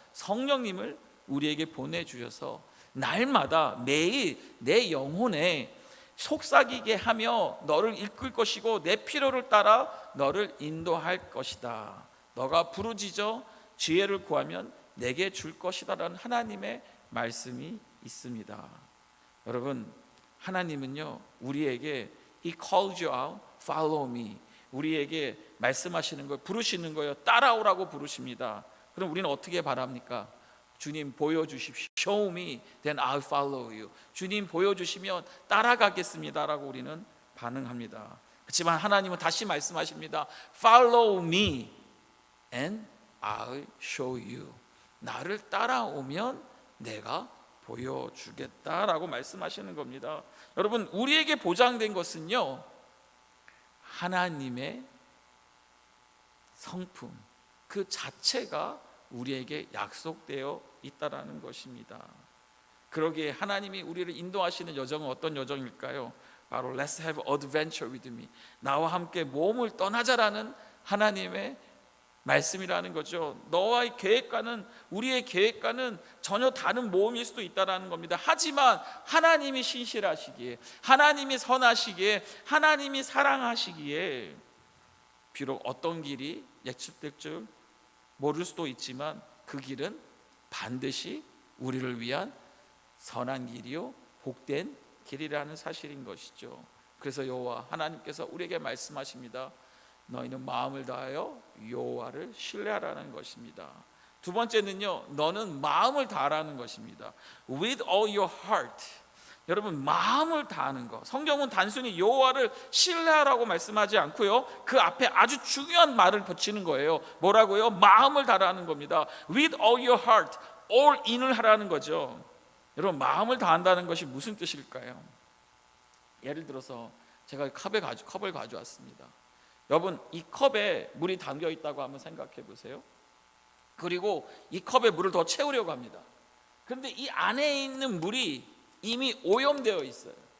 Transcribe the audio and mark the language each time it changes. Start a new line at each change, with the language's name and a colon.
Korean: 성령님을 우리에게 보내주셔서 날마다 매일 내 영혼에 속삭이게 하며 너를 이끌 것이고 내 필요를 따라 너를 인도할 것이다. 너가 부르짖어 지혜를 구하면 내게 줄 것이다 라는 하나님의 말씀이 있습니다. 여러분, 하나님은요 우리에게
English: He calls you out, follow me.
Korean: 우리에게 말씀하시는 거, 부르시는 거예요. 따라오라고 부르십니다. 그럼 우리는 어떻게 바랍니까? 주님 보여주십시오.
English: Show me, then I'll follow you.
Korean: 주님 보여주시면 따라가겠습니다라고 우리는 반응합니다. 그렇지만 하나님은 다시 말씀하십니다.
English: Follow me, and I'll show you.
Korean: 나를 따라오면 내가 보여주겠다라고 말씀하시는 겁니다. 여러분, 우리에게 보장된 것은요 하나님의 성품 그 자체가 우리에게 약속되어 있다라는 것입니다. 그러기에 하나님이 우리를 인도하시는 여정은 어떤 여정일까요?
English: 바로 Let's have adventure with me.
Korean: 나와 함께 모험을 떠나자라는 하나님의 말씀이라는 거죠. 너와의 계획과는, 우리의 계획과는 전혀 다른 모험일 수도 있다는 겁니다. 하지만 하나님이 신실하시기에, 하나님이 선하시기에, 하나님이 사랑하시기에 비록 어떤 길이 예측될 줄 모를 수도 있지만 그 길은 반드시 우리를 위한 선한 길이요 복된 길이라는 사실인 것이죠. 그래서 여호와 하나님께서 우리에게 말씀하십니다. 너희는 마음을 다하여 여호와를 신뢰하라는 것입니다. 두 번째는요, 너는 마음을 다하라는 것입니다.
English: With all your heart.
Korean: 여러분, 마음을 다하는 것. 성경은 단순히 여호와를 신뢰하라고 말씀하지 않고요, 그 앞에 아주 중요한 말을 붙이는 거예요. 뭐라고요? 마음을 다하라는 겁니다.
English: With all your heart, all in을
Korean: 하라는 거죠. 여러분, 마음을 다한다는 것이 무슨 뜻일까요? 예를 들어서 제가 컵을 가져왔습니다. 여러분, 이 컵에 물이 담겨 있다고 한번 생각해 보세요. 그리고 이 컵에 물을 더 채우려고 합니다. 그런데 이 안에 있는 물이 이미 오염되어 있어요.